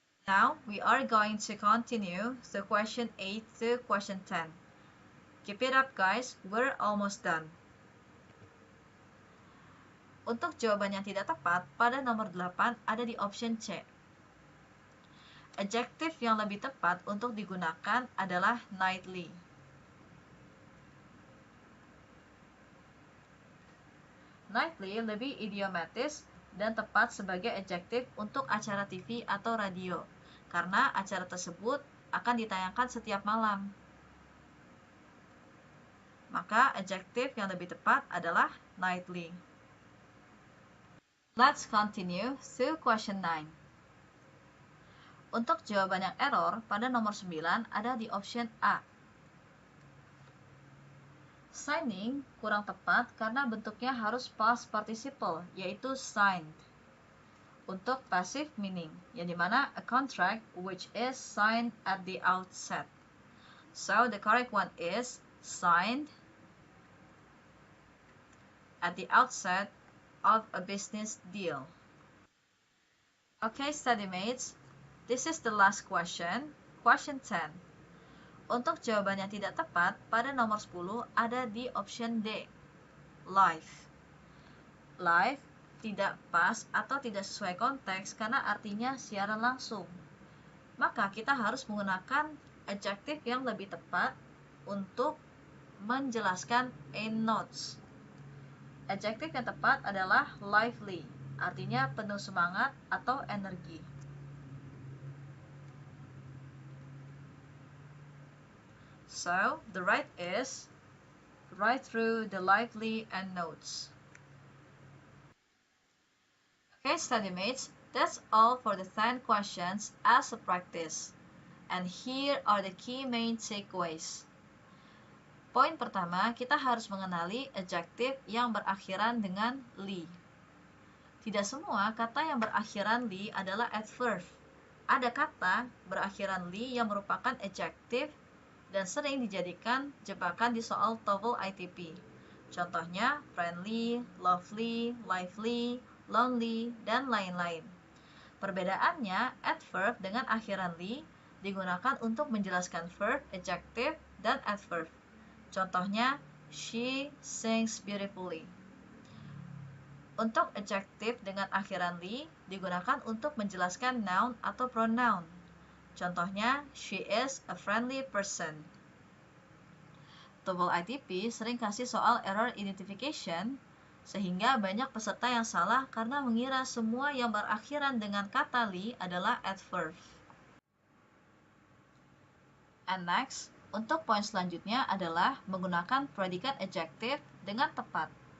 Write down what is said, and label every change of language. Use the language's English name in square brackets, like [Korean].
[English] Now, we are going to continue the question 8 to question 10. Keep it up guys, we're almost done. [Indonesian] Untuk jawaban yang tidak tepat, pada nomor 8 ada di option C. Adjective yang lebih tepat untuk digunakan adalah nightly. Nightly lebih idiomatis dan tepat sebagai adjective untuk acara TV atau radio, karena acara tersebut akan ditayangkan setiap malam. Maka adjective yang lebih tepat adalah nightly. [English] Let's continue to question 9. [Indonesian] Untuk jawaban yang error pada nomor 9 ada di option A. Signing kurang tepat karena bentuknya harus past participle, yaitu signed. Untuk passive meaning, yang dimana [English] a contract which is signed at the outset. So the correct one is signed at the outset of a business deal. Okay, study mates, this is the last question, question 10. [Indonesian] Untuk jawaban yang tidak tepat pada nomor 10 ada di option D, live. Live tidak pas atau tidak sesuai konteks karena artinya siaran langsung. Maka kita harus menggunakan adjective yang lebih tepat untuk menjelaskan in notes. Adjective yang tepat adalah lively, artinya penuh semangat atau energi. [English] So, the right is right through the lively and notes. Okay, study mates, that's all for the 10 questions as a practice. And here are the key main takeaways. [Indonesian] Poin pertama, kita harus mengenali adjective yang berakhiran dengan "ly". Tidak semua kata yang berakhiran "ly" adalah adverb. Ada kata berakhiran "ly" yang merupakan adjective dan sering dijadikan jebakan di soal TOEFL ITP. Contohnya friendly, lovely, lively, lonely, dan lain-lain. Perbedaannya, adverb dengan akhiran "ly" digunakan untuk menjelaskan verb, adjective, dan adverb. Contohnya, [English] she sings beautifully. [Indonesian] Untuk adjective dengan akhiran "ly" digunakan untuk menjelaskan noun atau pronoun. Contohnya, [English] she is a friendly person. [Indonesian] TOEFL ITP sering kasih soal error identification, sehingga banyak peserta yang salah karena mengira semua yang berakhiran dengan kata "ly" adalah adverb. [English] And next, [Indonesian] untuk poin selanjutnya adalah menggunakan predikat adjective dengan tepat.